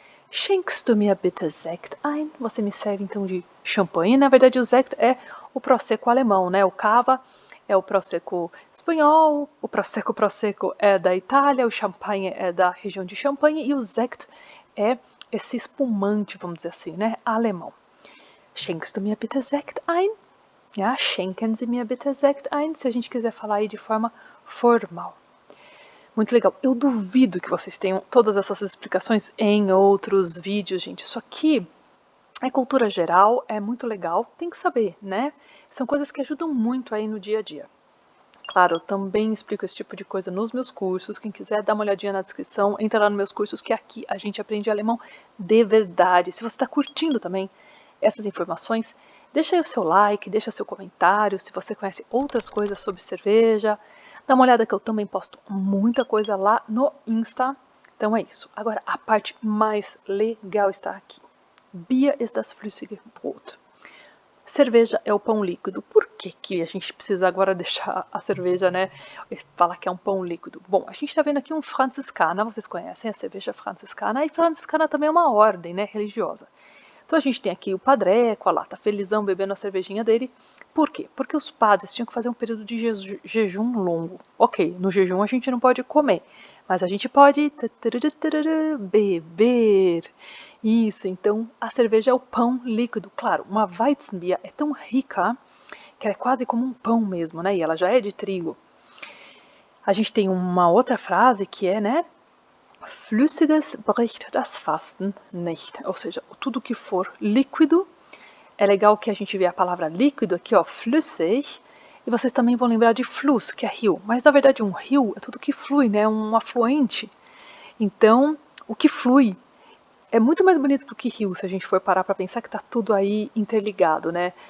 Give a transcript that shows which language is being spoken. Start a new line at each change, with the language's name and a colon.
German: Schenkst du mir bitte Sekt ein?
Portuguese: Você me serve então de champanhe. Na verdade, o Sekt é o Prosecco alemão, né? O Cava é o Prosecco espanhol, o Prosecco é da Itália, o Champagne é da região de Champagne e o Sekt é esse espumante, vamos dizer assim, né? Alemão.
German: Schenkst du mir bitte Sekt ein? Ja, schenken Sie mir bitte Sekt ein,
Portuguese: se a gente quiser falar aí de forma formal. Muito legal. Eu duvido que vocês tenham todas essas explicações em outros vídeos, gente. Isso aqui é cultura geral, é muito legal, tem que saber, né? São coisas que ajudam muito aí no dia a dia. Claro, eu também explico esse tipo de coisa nos meus cursos. Quem quiser dar uma olhadinha na descrição, entra lá nos meus cursos que aqui a gente aprende alemão de verdade. Se você está curtindo também essas informações, deixa aí o seu like, deixa seu comentário. Se você conhece outras coisas sobre cerveja, dá uma olhada que eu também posto muita coisa lá no Insta. Então é isso. Agora, a parte mais legal está aqui.
German: Bier ist das flüssige Brot.
Portuguese: Cerveja é o pão líquido. Por que, que a gente precisa agora deixar a cerveja, né? Falar que é um pão líquido? Bom, a gente está vendo aqui um franciscana, vocês conhecem a cerveja franciscana, e franciscana também é uma ordem, né, religiosa. Então a gente tem aqui o padreco, lá, tá felizão bebendo a cervejinha dele. Por quê? Porque os padres tinham que fazer um período de jejum longo. Ok, no jejum a gente não pode comer, mas a gente pode beber. Isso, então a cerveja é o pão líquido. Claro, uma Weizenbier é tão rica que ela é quase como um pão mesmo, né? E ela já é de trigo. A gente tem uma outra frase que é, né?
German: Flüssiges bricht das Fasten nicht.
Portuguese: Ou seja, tudo que for líquido. É legal que a gente vê a palavra líquido aqui, ó, flüssig. E vocês também vão lembrar de Fluss, que é rio. Mas na verdade um rio é tudo que flui, né? Um afluente. Então, o que flui é muito mais bonito do que rio, se a gente for parar para pensar que tá tudo aí interligado, né?